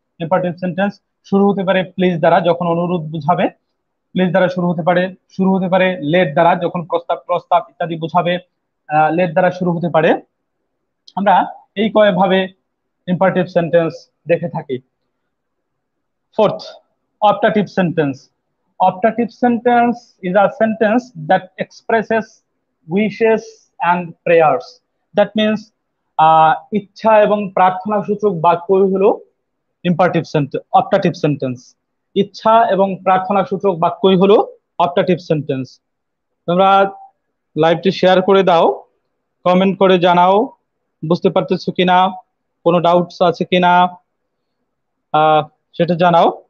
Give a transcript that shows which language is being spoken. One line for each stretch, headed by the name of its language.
Bangla: Imperative sentence শুরু হতে পারে প্লিজ দ্বারা, যখন অনুরোধ বুঝাবে, প্লিজ দ্বারা শুরু হতে পারে। শুরু হতে পারে লেট দ্বারা, যখন প্রস্তাব প্রস্তাব ইত্যাদি বুঝাবে, লেট দ্বারা শুরু হতে পারে। আমরা এই কয়েকভাবে ইম্পারেটিভ সেন্টেন্স দেখে থাকি।
English: Fourth, optative sentence. Optative sentence is a sentence that expresses wishes and prayers. That means
Bangla: ইচ্ছা এবং প্রার্থনা সূচক বাক্যই হলো ইম্পারেটিভ সেন্টেন্স, অপটাটিভ সেন্টেন্স। ইচ্ছা এবং প্রার্থনা সূচক বাক্যই হলো অপটাটিভ সেন্টেন্স। তোমরা লাইভটি শেয়ার করে দাও, কমেন্ট করে জানাও বুঝতে পারতেছো কিনা, কোনো ডাউটস আছে কিনা সেটা জানাও।